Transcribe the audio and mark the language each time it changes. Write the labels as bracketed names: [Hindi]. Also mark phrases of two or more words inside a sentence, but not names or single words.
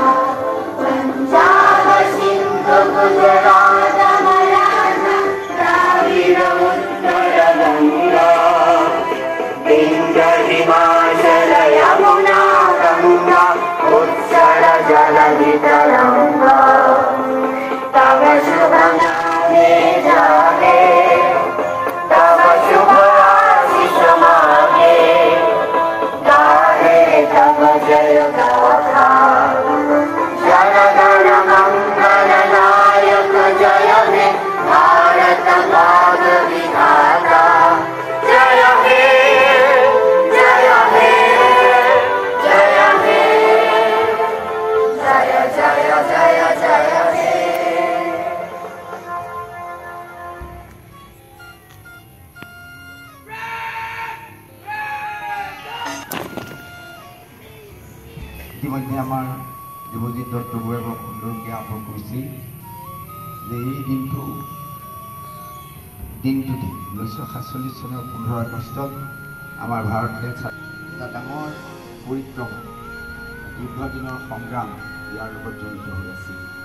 [Bangla] পাঞ্জাব সিন্ধু গুজরাট মারাঠা দ্রাবিড় উত্তর গঙ্গা বিন্ধ্য হিমাচল যমুনা গঙ্গা উৎকল জলধি তরঙ্গ তব শুভ নামে জাগে তব শুভ জয় গাথা জন গণ মঙ্গল নায়ক জয় হে ভারত ভাগ্য বিধাতা জয় হে জয় হে জয় হে জয় জয় জয় জয় হে। [Assamese] ইতিমধ্যে আমাৰ দেৱজিৎ দত্তবুঢ়াই বৰ সুন্দৰকৈ জ্ঞাপন কৰিছিল যে এই দিনটোতে 1947 চনৰ 15 আগষ্টত আমাৰ ভাৰতে এটা ডাঙৰ পৰিক্ৰমা দীৰ্ঘদিনৰ সংগ্ৰাম ইয়াৰ লগত জড়িত হৈ আছিল।